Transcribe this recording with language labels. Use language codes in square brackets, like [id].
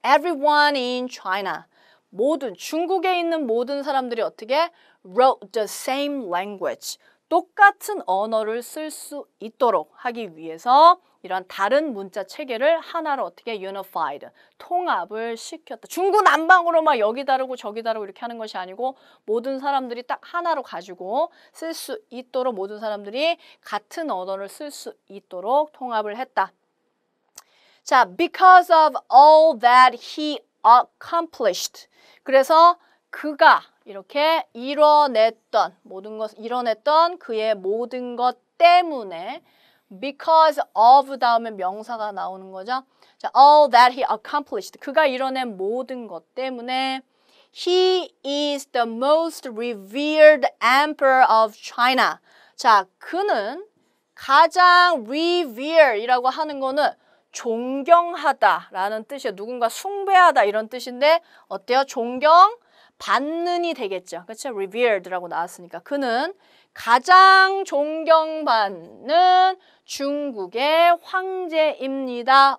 [en] Everyone in China, [ko] 모든 중국에 있는 모든 사람들이 어떻게 [en] wrote the same language, [ko] 똑같은 언어를 쓸 수 있도록 하기 위해서 이런 다른 문자 체계를 하나로 어떻게 unified, 통합을 시켰다. 중구난방으로 막 여기 다르고 저기 다르고 이렇게 하는 것이 아니고 모든 사람들이 딱 하나로 가지고 쓸 수 있도록 모든 사람들이 같은 언어를 쓸 수 있도록 통합을 했다. [en] 자, because of all that he accomplished. [ko] 그래서 그가 이렇게 이뤄냈던 모든 것, 이뤄냈던 그의 모든 것 때문에 because of 다음에 명사가 나오는 거죠. [en] 자, all that he accomplished. [ko] 그가 이뤄낸 모든 것 때문에 [en] he is the most revered emperor of China. [ko] 자, 그는 가장 revere이라고 하는 거는 존경하다라는 뜻이에요. 누군가 숭배하다 이런 뜻인데 어때요? 존경받는이 되겠죠. 그렇죠? revered라고 나왔으니까. 그는 가장 존경받는 중국의 황제입니다.